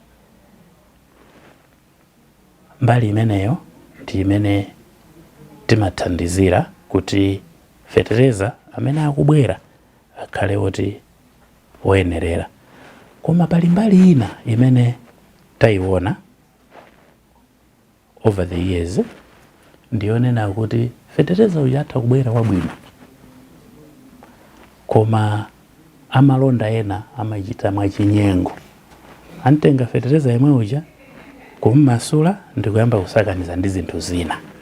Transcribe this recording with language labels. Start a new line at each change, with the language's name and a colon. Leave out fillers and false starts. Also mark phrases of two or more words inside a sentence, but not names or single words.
Nyanja: Mbali imeneyo ndi imene timathandizira kuti fertilizer amene akubwera akhale oti oyenerera. Koma pali mbali ina imene taiona
English: over the years
Nyanja: ndionena kuti fertilizer uja atha kubwera wabwino, koma amalonda ena amachita mwachinyengo, antenga fertilizer yemwe uja kummasula ndi kuyamba kusakaniza ndi zinthu zina.